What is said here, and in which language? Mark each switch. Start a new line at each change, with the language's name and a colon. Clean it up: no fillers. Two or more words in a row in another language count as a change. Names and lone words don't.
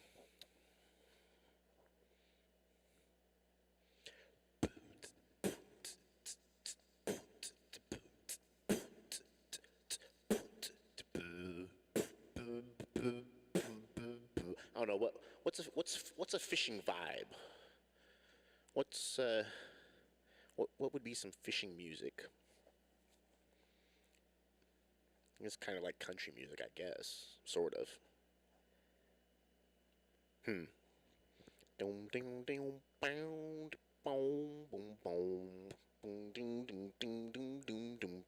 English: I don't know what's a fishing vibe. What would be some fishing music? It's kind of like country music, I guess, sort of. Dum ding ding boom boom boom boom boom ding ding ding ding ding dum